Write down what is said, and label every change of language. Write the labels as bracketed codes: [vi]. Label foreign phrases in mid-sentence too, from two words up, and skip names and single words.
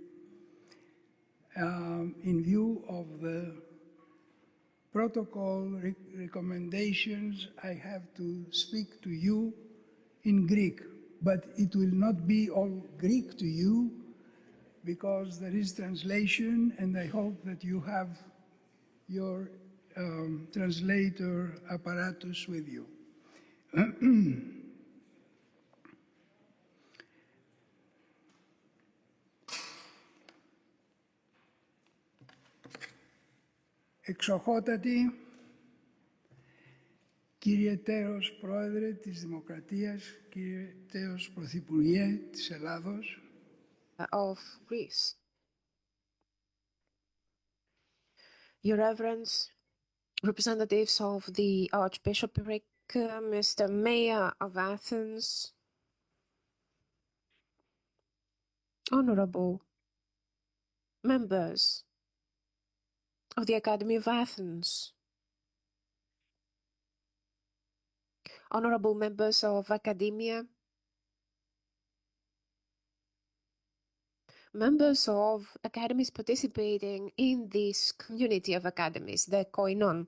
[en] In view of the protocol recommendations, I have to speak to you in Greek, but it will not be all Greek to you because there is translation, and I hope that you have your translator apparatus with you. [el] Εξοχότατη, κύριε τέος Πρόεδρε της Δημοκρατίας, κύριε τέος Πρωθυπουργέ της Ελλάδος, [en] of Greece. Your Reverence, representatives of the Archbishopric, Mr. Mayor of Athens, honorable members of the Academy of Athens, honorable members of Academia, members of academies participating in this community of academies, the Koinon.